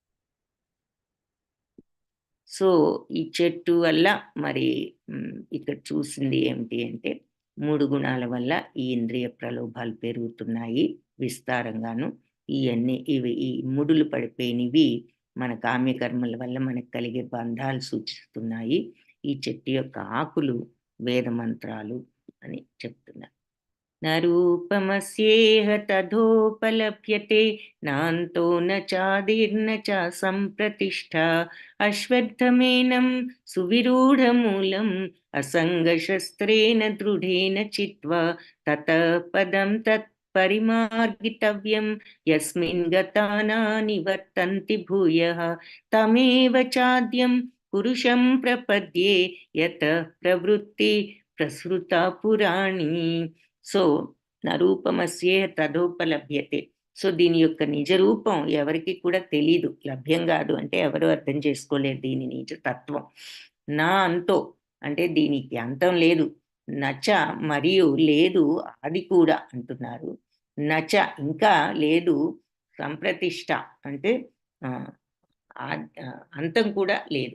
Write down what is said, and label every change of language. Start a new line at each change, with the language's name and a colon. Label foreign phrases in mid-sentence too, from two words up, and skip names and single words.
Telugu: సో, ఈ చెట్టు వల్ల మరి ఇక్కడ చూసింది ఏమిటి అంటే 3 గుణాల వల్ల ఈ ఇంద్రియ ప్రలోభాలు పెరుగుతున్నాయి విస్తారంగాను. ఈ ముడులు పడిపోయినవి మన కామ్యకర్మల వల్ల మనకు కలిగే బంధాలు సూచిస్తున్నాయి. ఈ చెట్టు యొక్క ఆకులు వేద మంత్రాలు అని చెప్తున్నారు.
Sanskrit: न रूपमस्येह तथोपलभ्यते नान्तो न चादिर्न च सम्प्रतिष्ठा अश्वत्थमेनं सुविरूढमूलम् असङ्गशस्त्रेण दृढेन चित्वा ततः पदं तत्परिमार्गितव्यं यस्मिन् गता न निवर्तन्ति भूयः तमेव चाद्यं पुरुषं प्रपद्ये यतः प्रवृत्ति प्रसृता पुराणी. సో నరూపమస్యే తదోపలభ్యతే.
Telugu: సో దీని యొక్క నిజ రూపం ఎవరికి కూడా తెలీదు, లభ్యం కాదు అంటే ఎవరు అర్థం చేసుకోలేరు దీని నిజ తత్వం. నా అంతో అంటే దీనికి అంతం లేదు, నచ మరియు లేదు ఆది కూడా అంటున్నారు, నచ ఇంకా లేదు, సంప్రతిష్ట అంటే అంతం కూడా లేదు.